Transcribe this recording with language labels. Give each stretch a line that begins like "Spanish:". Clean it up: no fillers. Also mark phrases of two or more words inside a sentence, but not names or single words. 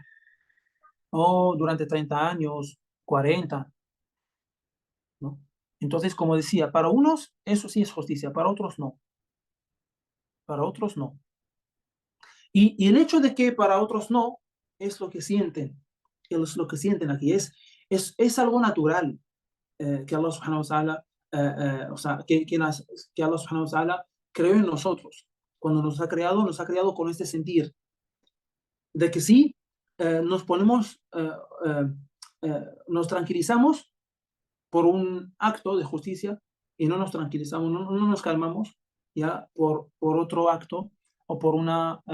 Spanish: O durante 30 años, 40, ¿no? Entonces, como decía, para unos eso sí es justicia, para otros no. Para otros no. Y el hecho de que para otros no, es lo que sienten. Es lo que sienten aquí. Es algo natural que
Arabic: الله سبحانه وتعالى,
Spanish: o sea, que
Arabic: الله سبحانه وتعالى
Spanish: creó en nosotros. Cuando nos ha creado con este sentir de que sí, nos ponemos, nos tranquilizamos por un acto de justicia y no nos tranquilizamos, no nos calmamos ya por otro acto o por un juicio.